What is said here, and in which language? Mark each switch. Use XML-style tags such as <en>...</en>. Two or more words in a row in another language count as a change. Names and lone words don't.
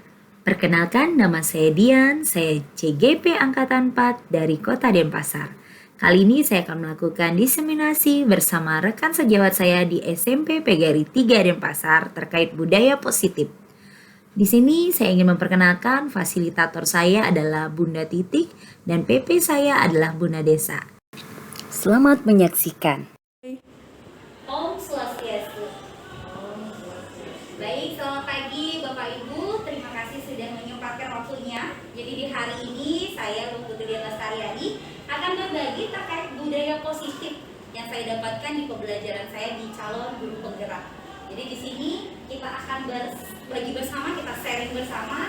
<id>Perkenalkan, nama saya Dian, saya CGP Angkatan 4 dari Kota Denpasar. Kali ini saya akan melakukan diseminasi bersama rekan sejawat saya di SMP PGRI 3 Denpasar terkait budaya positif. Di sini saya ingin memperkenalkan fasilitator saya adalah Bunda Titik dan PP saya adalah Bunda Desa. Selamat menyaksikan.</id> <ban>Om Swastiastu.</ban> <id>Baik, selamat pagi Bapak Ibu. Terima kasih sudah menyempatkan waktunya. Jadi di hari ini saya Putri Dian Lestariani akan berbagi terkait budaya positif yang saya dapatkan di pembelajaran saya di calon guru penggerak. Jadi di sini kita akan berbagi bersama, kita sharing bersama.</id>